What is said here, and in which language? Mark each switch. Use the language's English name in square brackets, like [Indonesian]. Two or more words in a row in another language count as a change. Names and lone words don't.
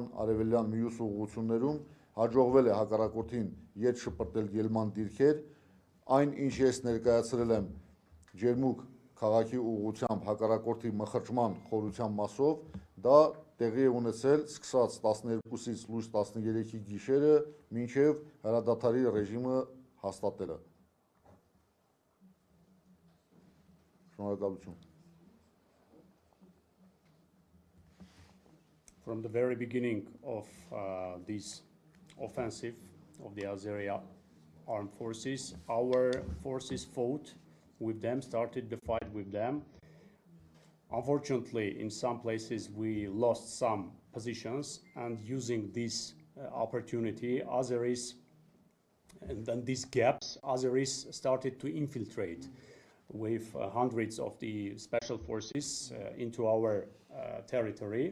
[Armenian] արևելյան մյուս ուղղություններում հաջողվել է հակառակորդին ետ շպրտել ելման դիրքեր, այն ինչ ես ներկայացրել եմ Ջերմուկ քաղաքի ուղղությամբ հակառակորդի մխրճման խորության մասով, դա տեղի է ունեցել սկսած 12-ից լույս 13-ի գիշերը մինչև հրադադարի ռեժիմը հաստատելը։ Շնորհակալություն։ [English] From the very beginning of this offensive of the Azeri armed forces, our forces fought with them, started the fight with them. Unfortunately, in some places we lost some positions, and using this opportunity, Azeris, and then these gaps, Azeris started to infiltrate with hundreds of the special forces into our territory.